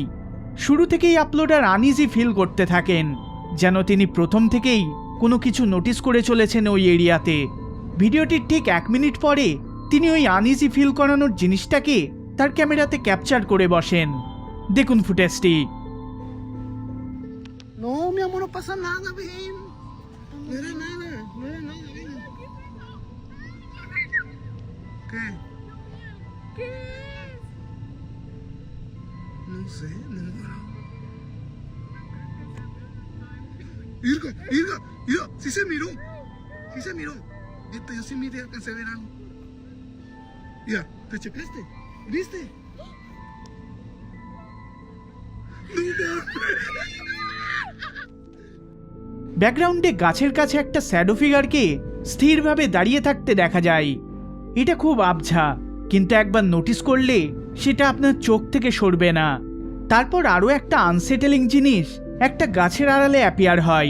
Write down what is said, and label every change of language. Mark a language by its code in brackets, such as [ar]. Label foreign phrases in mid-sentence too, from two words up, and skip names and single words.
[bn] শুরু থেকেই আপলোডার [en] uneasy feel [bn] করতে থাকেন, যেন তিনি প্রথম থেকেই কোনো কিছু নোটিস করে চলেছেন ওই এরিয়াতে। ভিডিওটির ঠিক 1 মিনিট পরে তিনি ওই [en] uneasy feel [bn] করানোর জিনিসটাকে তার ক্যামেরাতে ক্যাপচার করে বসেন। দেখুন ফুটেজটি। [es] No, mi amor, no pasa nada, ven. No era nada, no era nada, ven. ¿Qué? ¿Qué? No sé, no. Irga, Irga, mira, sí se miró. Sí se miró. Yo sí miré, alcancé a ver algo. Mira, ¿te checaste? ¿Viste? No, [bn] ব্যাকগ্রাউন্ডে গাছের কাছে একটা [en] shadow figure-কে [bn] স্থিরভাবে দাঁড়িয়ে থাকতে দেখা যায়। এটা খুব আবঝা, কিন্তু একবার নোটিস করলে সেটা আপনার চোখ থেকে সরবে না। তারপর আরও একটা আনসেটেলিং জিনিস একটা গাছের আড়ালে অ্যাপিয়ার হয়।